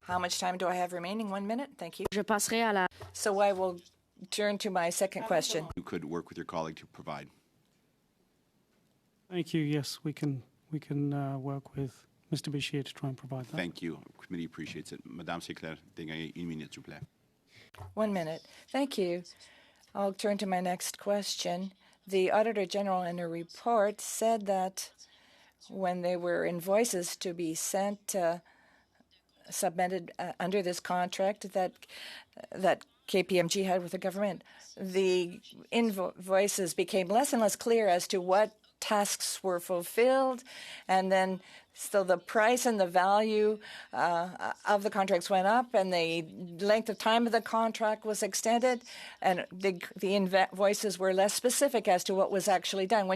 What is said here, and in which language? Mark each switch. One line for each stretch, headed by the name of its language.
English: How much time do I have remaining? 1 minute? Thank you.
French: Je passerai à la...
English: So I will turn to my second question. You could work with your colleague to provide. Thank you. Yes, we can work with Mr. Bashir to try and provide that. Thank you. The committee appreciates it.
French: Madame Sinclair Dengagné, une minute, s'il vous plaît.
English: 1 minute. Thank you. I'll turn to my next question. The Auditor General in a report said that when there were invoices to be submitted under this contract that KPMG had with the government, the invoices became less and less clear as to what tasks were fulfilled, and then so the price and the value of the contracts went up, and the length of time of the contract was extended, and the invoices were less specific as to what was actually done.